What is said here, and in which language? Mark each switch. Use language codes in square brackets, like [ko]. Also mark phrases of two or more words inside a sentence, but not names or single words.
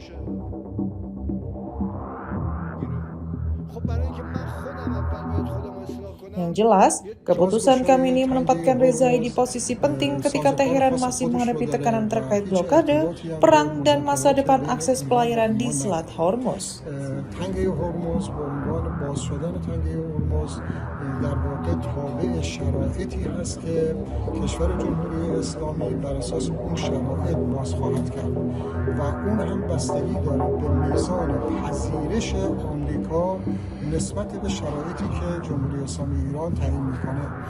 [id] Yang jelas, keputusan Khamenei menempatkan Rezai di posisi penting ketika Teheran masih menghadapi tekanan terkait blokade, perang, dan masa depan akses pelayaran di Selat Hormuz. [fa] تنگه هرمز به عنوان باز شدن تنگه هرمز در واقع تابع شرایطی هست که کشور جمهوری اسلامی بر اساس اون شرایط باز خواهد کرد و اون هم بستگی داره به میزان پذیرش آمریکا نسبت به شرایطی که جمهوری اسلامی ایران تعیین میکنه.